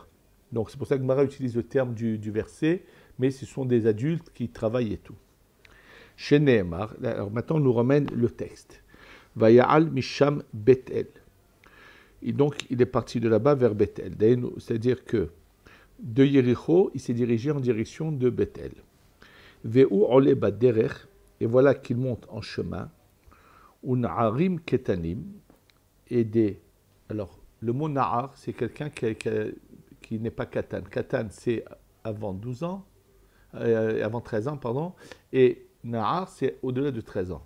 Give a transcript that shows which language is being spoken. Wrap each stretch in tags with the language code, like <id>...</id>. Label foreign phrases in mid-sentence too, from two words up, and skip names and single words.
<fr>Donc c'est pour ça que Gemara utilise le terme du verset, mais ce sont des adultes qui travaillent et tout. Chez Nehemar, alors maintenant on nous ramène le texte.</fr> <he>ויעל משם בית אל.</he> <fr>Et donc il est parti de là-bas vers Bethel. C'est-à-dire que de Yéricho, il s'est dirigé en direction de Bethel.</fr> <he>והוא עולה בדרך,</he> <fr>et voilà qu'il monte en chemin.</fr> <he>ונערים קטנים,</he> <fr>et des. Alors, le mot na'ar, c'est quelqu'un qui n'est pas katan. Katan, c'est avant 12 ans, avant 13 ans, pardon, et na'ar, c'est au-delà de 13 ans.</fr>